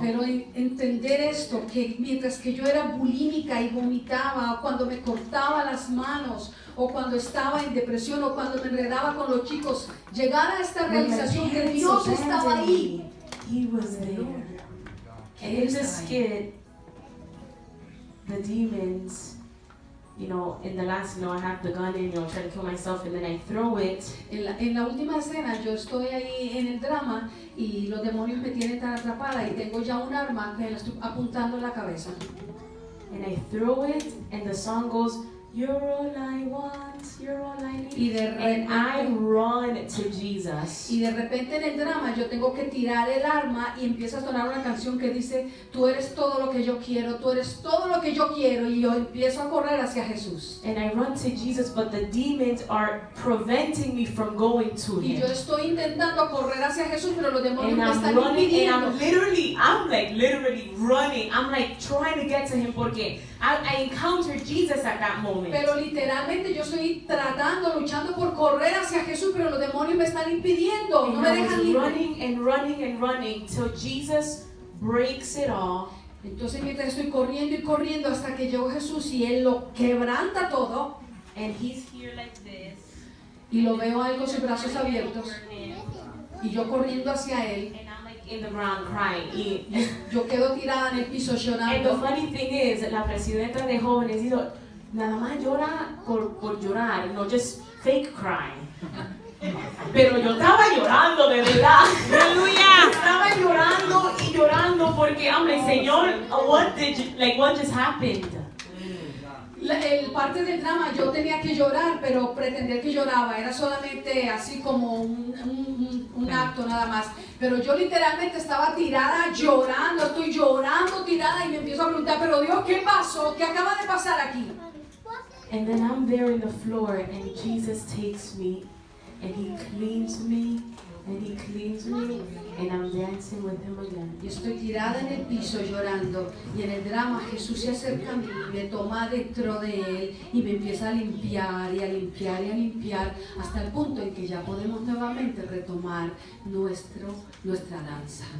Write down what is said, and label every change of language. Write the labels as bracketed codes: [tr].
[es] Pero entender esto, que mientras que yo era bulímica y vomitaba, o cuando me cortaba las manos, o cuando estaba en depresión, o cuando me enredaba con los chicos, llegar a esta [en] When my [es] realización que [en] parents [es] Dios estaba [en] abandoned [es] ahí. [en] me, He was there. And in this skit, the demons, you know, in the last, I have the gun in, trying to kill myself, and then I throw it. [es] En la última escena yo estoy ahí en el drama y los demonios me tienen tan atrapada y tengo ya un arma que la estoy apuntando en la cabeza. [en] And I throw it, and the song goes, "You're all I want, you're all I need." [es] Y de [en] And I [es] repente, [en] run to Jesus. [es] y de repente en el drama yo tengo que tirar el arma y empieza a sonar una canción que dice, tú eres todo lo que yo quiero, tú eres todo lo que yo quiero, y yo empiezo a correr hacia Jesús. [en] And I run to Jesus, but the demons are preventing me from going to [es] Y [en] Him. [es] yo estoy intentando correr hacia Jesús, pero los demonios [en] And [es] me [en] I'm [es] están [en] running, [es] impidiendo. [en] and I'm literally running. I'm like trying to get to Him porque I encountered Jesus at that moment. [es] Pero literalmente yo estoy tratando, luchando por correr hacia Jesús, pero los demonios me están impidiendo, no [en] And [es] me [en] I [es] dejan [en] was [es] libre. [en] running and running and running till Jesus breaks it all. [es] Entonces mientras estoy corriendo y corriendo hasta que llegó Jesús y Él lo quebranta todo, [en] And He's here like this. [es] y lo veo a Él con sus brazos abiertos, y yo corriendo hacia Él, [en] And I'm like in the ground crying. [es] Y- yo quedo tirada en el piso [en] And the [es] llorando. [en] funny thing is, [es] la presidenta de jóvenes dijo, nada más llora por llorar, no [en] just fake crying. [es] Pero yo estaba llorando de verdad. Aleluya. Estaba llorando y llorando porque, hombre, Señor, [en] what just happened? [es] El parte del drama yo tenía que llorar, pero pretender que lloraba era solamente así como un acto nada más. Pero yo literalmente estaba tirada llorando, estoy llorando tirada y me empiezo a preguntar, pero Dios, ¿qué pasó? ¿Qué acaba de pasar aquí? [en] And then I'm there in the floor and Jesus takes me and He cleans me and He cleans me and I'm dancing with Him again. [es] Y estoy tirada en el piso llorando y en el drama Jesús se acerca a mí, me toma dentro de Él y me empieza a limpiar y a limpiar y a limpiar hasta el punto en que ya podemos nuevamente retomar nuestra danza.